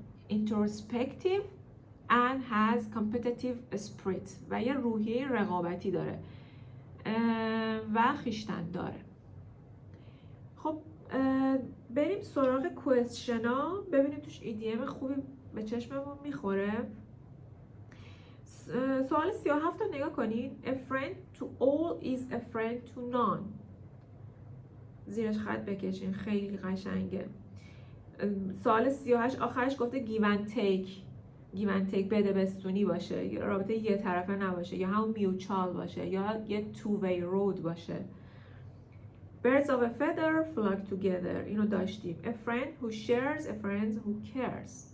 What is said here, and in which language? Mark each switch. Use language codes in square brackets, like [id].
[en] introspective and has competitive spirit [fa] و یه روحیه رقابتی داره و خویشتن داره. خب بریم سراغ کوئسشن ها، ببینیم توش ایدیم خوبی به چشممون میخوره. سوال 37 رو نگاه کنید. [en] A friend to all is a friend to none. [fa] زیرش خط بکشین، خیلی قشنگه. سوال 38 آخرش گفته [en] give and take [fa] بده بستونی باشه، یا رابطه یه طرفه نباشه، یا همون میوچال باشه، یا یه [en] two way road [fa] باشه. [en] Birds of a feather flock together. [fa] اینو داشتیم. [en] A friend who shares, a friend who cares.